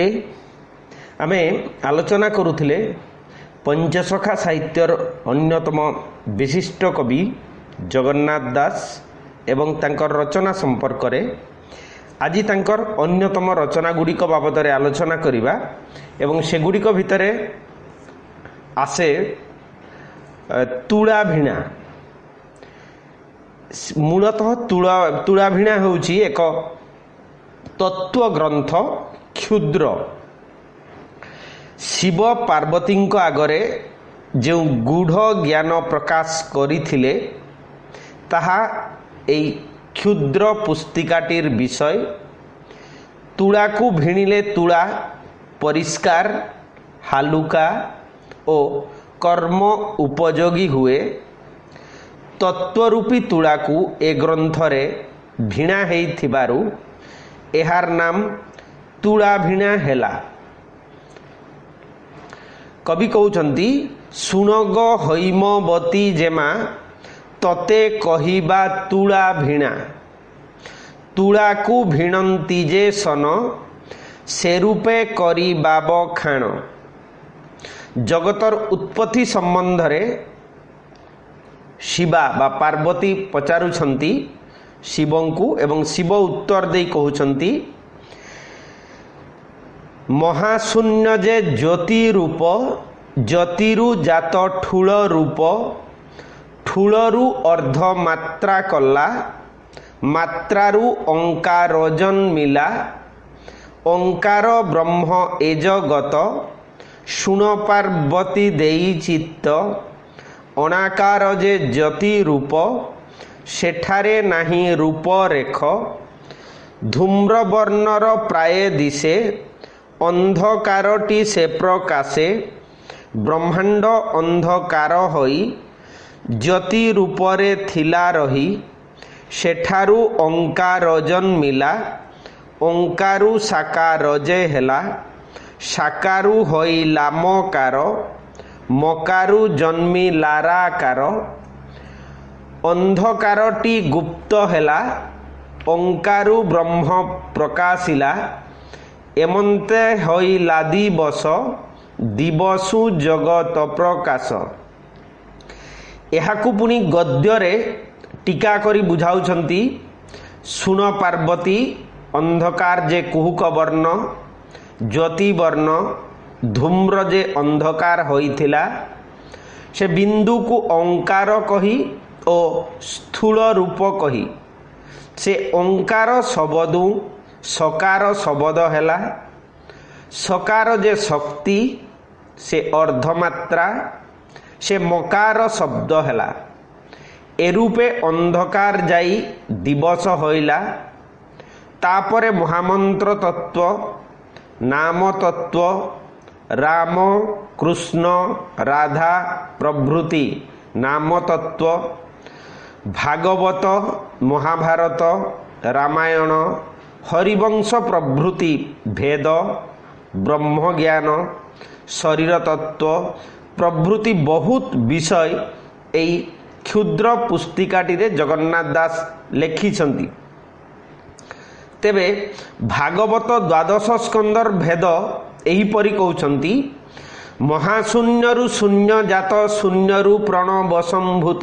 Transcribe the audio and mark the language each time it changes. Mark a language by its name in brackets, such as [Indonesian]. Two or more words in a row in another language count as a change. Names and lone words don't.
[Odia] ଆମେ ଆଲୋଚନା କରୁଥିଲେ ପଞ୍ଚସଖା ସାହିତ୍ୟର ଅନ୍ୟତମ ବିଶିଷ୍ଟ କବି ଜଗନ୍ନାଥ ଦାସ ଏବଂ ତାଙ୍କର ରଚନା ସମ୍ପର୍କ ରେ ଆଜ ତାଙ୍କର ଅନ୍ୟତମ ରଚନା ଗୁଡ଼ିକ ବାବଦ ଆଲୋଚନା କରିବା ଏବଂ ସେ ଗୁଡ଼ିକ ଭିତରେ ଆସେ ତୁଲା ଭିଣା। ମୂଳତଃ ତୁଲା ଭିଣା ହେଉଛି ଏକ ତତ୍ତ୍ୱ ଗ୍ରନ୍ଥ କ୍ଷୁଦ୍ର ଶିବ ପାର୍ବତୀ ଆଗରେ ଯୋ ଗୂଢ଼ ଜ୍ଞାନ ପ୍ରକାଶ କରିଥିଲେ ତାହା ଏଇ କ୍ଷୁଦ୍ର ପୁସ୍ତିକାଟିର ବିଷୟ। ତୁଲା କୁ ଭିଣିଲେ ତୁଲା ପରିଷ୍କାର ହାଲୁକା ଓ କର୍ମ ଉପଯୋଗୀ ହୁଏ। ତତ୍ତ୍ୱରୂପୀ ତୁଲା କୁ ଏ ଗ୍ରନ୍ଥରେ ଭିଣା ହୋଇଥିବାରୁ ଏହାର ନାମ ତୁଲା ଭିଣା ହେଲା। କବି କହୁଛନ୍ତି ଶୁଣଗୋ ହୈମବତୀ ଯେମା ତତେ କହିବା ତୁଲା ଭିଣା। ତୁଲା କୁ ଭିଣନ୍ତି ଯେ ସନ ସେ ରୂପେ କରି ବାବ ଖାଣ। ଜଗତର ଉତ୍ପତ୍ତି ସମ୍ବନ୍ଧ ରେ ଶିବା ବା ପାର୍ବତୀ ପଚାରୁଛନ୍ତି ଶିବଙ୍କୁ ଏବଂ ଶିବ ଉତ୍ତର ଦେ କହୁଛନ୍ତି ମହାଶୂନ୍ୟ ଯେ ଜ୍ୟୋତି ରୂପ ଜ୍ୟୋତିରୁ ଜାତ ଥୂଳ ରୂପ ଥୂଳରୁ ଅର୍ଦ୍ଧ ମାତ୍ରା କଳା ମାତ୍ରାରୁ ଓଁକାର ଜନ୍ମିଲା। ଓଁକାର ବ୍ରହ୍ମ ଏଜଗତ ଶୁଣ ପାର୍ବତୀ ଦେଇ ଚିତ୍ତ। ଅନାକାର ଯେ ଜ୍ୟୋତି ରୂପ ସେଠାରେ ନାହିଁ ରୂପ ରେଖ। ଧୂମ୍ରବର୍ଣ୍ଣର ପ୍ରାୟ ଦିଶେ ଅନ୍ଧକାରଟି ସେ ପ୍ରକାଶେ। ବ୍ରହ୍ମାଣ୍ଡ ଅନ୍ଧକାର ହୋଇ ଜ୍ୟୋତି ରୂପରେ ଥିଲା ରହି। ସେଠାରୁ ଓଁକାର ଜନ୍ମିଲା। ଓଁକାରୁ ସାକାର ଯେ ହେଲା। ସାକାରୁ ହୋଇଲା ମକାର। ମକାରୁ ଜନ୍ମି ଲାରାକାର। ଅନ୍ଧକାରଟି ଗୁପ୍ତ ହେଲା। ଓଁକାରୁ ବ୍ରହ୍ମ ପ୍ରକାଶିଲା। ଏମନ୍ତେ ହୋଇଲା ଦିବସ ଦିବସୁ ଜଗତ ପ୍ରକାଶ। ଏହାକୁ ପୁଣି ଗଦ୍ୟରେ ଟୀକା କରି ବୁଝାଉଛନ୍ତି। ଶୁଣ ପାର୍ବତୀ ଅନ୍ଧକାର ଯେ କୁହୁକ ବର୍ଣ୍ଣ ଜ୍ୟୋତି ବର୍ଣ୍ଣ ଧୂମ୍ର ଯେ ଅନ୍ଧକାର ହୋଇଥିଲା ସେ ବିନ୍ଦୁ କୁ ଓଁକାର କହି ଓ ସ୍ଥୂଳ ରୂପ କହି। ସେ ଓଁକାର ଶବ୍ଦୁ ସକାର ଶବ୍ଦ ହେଲା। ସକାର ଯେ ଶକ୍ତି ସେ ଅର୍ଦ୍ଧମାତ୍ରା ସେ ମକାର ଶବ୍ଦ ହେଲା। ଏ ରୂପେ ଅନ୍ଧକାର ଯାଇ ଦିବସ ହୋଇଲା। ତାପରେ ମହାମନ୍ତ୍ର ତତ୍ତ୍ୱ ନାମ ତତ୍ତ୍ୱ ରାମ କୃଷ୍ଣ ରାଧା ପ୍ରଭୃତି ନାମ ତତ୍ତ୍ୱ ଭାଗବତ ମହାଭାରତ ରାମାୟଣ ହରିବଂଶ ପ୍ରଭୃତି ଭେଦ ବ୍ରହ୍ମ ଜ୍ଞାନ ଶରୀର ତତ୍ତ୍ୱ ପ୍ରଭୃତି ବହୁତ ବିଷୟ ଏଇ କ୍ଷୁଦ୍ର ପୁସ୍ତିକାଟି ରେ ଜଗନ୍ନାଥ ଦାସ ଲେଖିଛନ୍ତି। ତେବେ ଭାଗବତ ଦ୍ୱାଦଶ ସ୍କନ୍ଧର ଭେଦ ଏହିପରି କହୁଛନ୍ତି ମହାଶୂନ୍ୟରୁ ଶୂନ୍ୟ ଜାତ ଶୂନ୍ୟରୁ ପ୍ରଣବ ସମ୍ଭୂତ।